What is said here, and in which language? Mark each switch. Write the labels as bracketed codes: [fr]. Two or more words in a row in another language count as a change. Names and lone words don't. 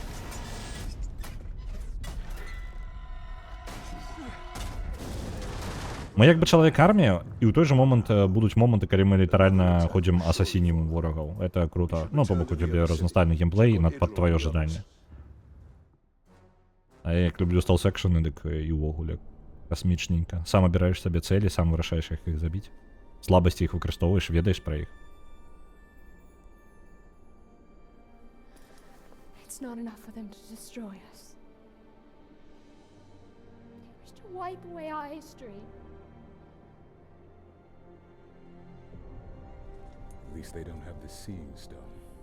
[be] Мы як бы чалавек армія, і ў той жа момант будуць моманты, калі мы літаральна ходзім асасінім ворагаў. [ru] Это круто. [be] Ну, то бок у тебе разнастайны геймплей под твоё жаданне. А я як люблю стелс-экшены, дык і ўвогуле касмічненька. Сам абіраеш сабе цэлі, сам вырашаеш, як іх забіць. Слабасці іх выкарыстоўваеш, ведаеш пра іх. [en] It's not enough for them to destroy us. They wish to wipe away our history. At least they don't have the Seeing Stone.